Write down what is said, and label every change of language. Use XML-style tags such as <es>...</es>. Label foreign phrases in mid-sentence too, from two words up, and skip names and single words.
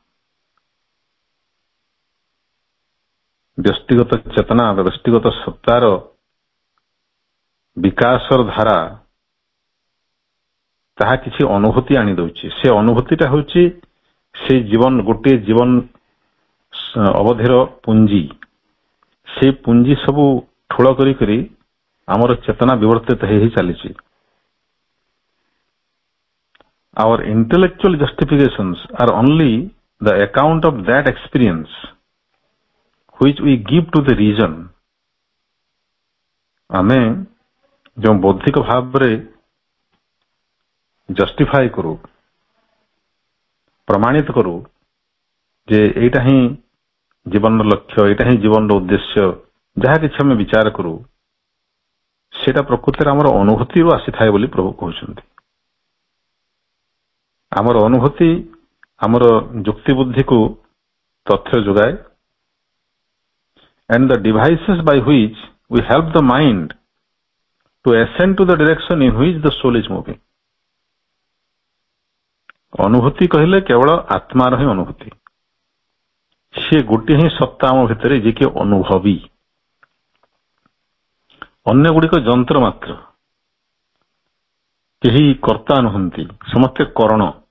<or>ବ୍ୟକ୍ତିଗତ ଚେତନା ବା ବ୍ୟକ୍ତିଗତ ସତ୍ତାର ବିକାଶର ଧାରା ତାହା କିଛି ଅନୁଭୂତି ଆଣି ଦଉଛି। ସେ ଅନୁଭୂତିଟା ହେଉଛି ସେ ଜୀବନ, ଗୋଟିଏ ଜୀବନ ଅବଧିର ପୁଞ୍ଜି। ସେ ପୁଞ୍ଜି ସବୁ ଠୁଳ କରି ଆମର ଚେତନା ବିବର୍ତ୍ତିତ ହେଇ ଚାଲିଛି।</or> <en>Our intellectual justifications are only the account of that experience which we give to the reason.</en> <or>ଆମେ ଯେଉଁ ବୌଦ୍ଧିକ ଭାବରେ ଜଷ୍ଟିଫାଇ କରୁ, ପ୍ରମାଣିତ କରୁ ଯେ ଏଇଟା ହିଁ ଜୀବନର ଲକ୍ଷ୍ୟ, ଏଇଟା ହିଁ ଜୀବନର ଉଦ୍ଦେଶ୍ୟ, ଯାହା କିଛି ଆମେ ବିଚାର କରୁ, ସେଇଟା ପ୍ରକୃତରେ ଆମର ଅନୁଭୂତିରୁ ଆସିଥାଏ ବୋଲି ପ୍ରଭୁ କହୁଛନ୍ତି। ଆମର ଅନୁଭୂତି ଆମର ଯୁକ୍ତି ବୁଦ୍ଧିକୁ ତଥ୍ୟ ଯୋଗାଏ,</or> <en>and the devices by which we help the mind to ascend to the direction in which the soul is moving.</en> <or>ଅନୁଭୂତି କହିଲେ କେବଳ ଆତ୍ମାର ହିଁ ଅନୁଭୂତି। ସେ ଗୋଟିଏ ହିଁ ସତ୍ତା ଆମ ଭିତରେ, ଯିଏକି ଅନୁଭବୀ। ଅନ୍ୟ ଗୁଡ଼ିକ ଯନ୍ତ୍ର ମାତ୍ର, କେହି କର୍ତ୍ତା ନୁହନ୍ତି, ସମସ୍ତେ କରଣ।</or>